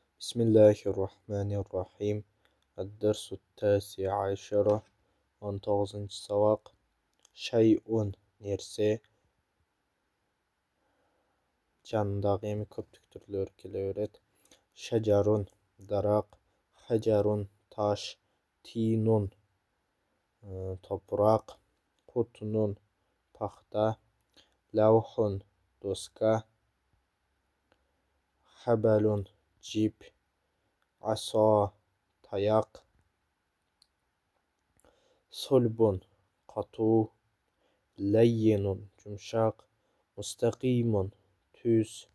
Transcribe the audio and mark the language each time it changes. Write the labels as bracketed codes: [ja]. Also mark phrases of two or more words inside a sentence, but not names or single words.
[ar] بسم الله الرحمن الرحيم. الدرس 19 19 سبق. [ky] شيء nerse жанындағы эми көптүк түрлөр келе берет. Шажарун дарак, хажарун таш, тинун топурак, кутунун пахта, лаухун доска, хабалун жип, асо таяк, сульбун катуу, лаййинун жумшак, мустакимун түз,